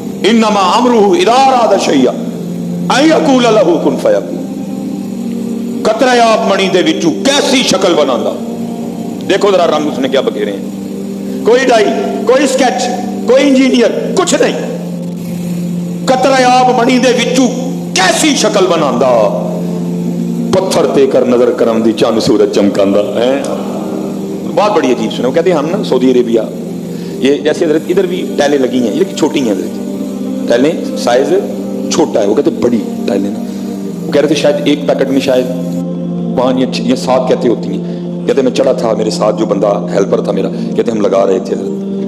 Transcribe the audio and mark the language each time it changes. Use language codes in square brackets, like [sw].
[ar] انما امرہ اذا اراد شیئا ان یقول لہ کن فیکون. [pa] قطرہ آب منی دے وچوں کیسی شکل بناندا، [ur] دیکھو ذرا رنگ اس نے کیا بکھیرے ہیں. کوئی ڈائی، کوئی سکیچ، کوئی انجینئر، کچھ نہیں. [pa] قطرہ آب منی دے وچوں کیسی شکل بناندا، پتھر تے کر نظر کرم دی چاند سورج چمکاندا ہے. [ur] بات بڑی عجیب سنے. وہ کہتے ہیں ہم نا سعودی عربیہ، یہ جیسے حضرت ادھر بھی ٹائلیں لگی ہیں، یہ چھوٹی ہیں حضرت، ٹائلیں سائز چھوٹا ہے. وہ کہتے بڑی ٹائلیں نا، وہ کہہ رہے تھے شاید ایک پیکٹ میں شاید 5 یا 7 کہتے ہوتی ہیں. کہتے میں چڑھا تھا، میرے ساتھ جو بندہ ہیلپر تھا میرا، کہتے ہم لگا رہے تھے حضرت.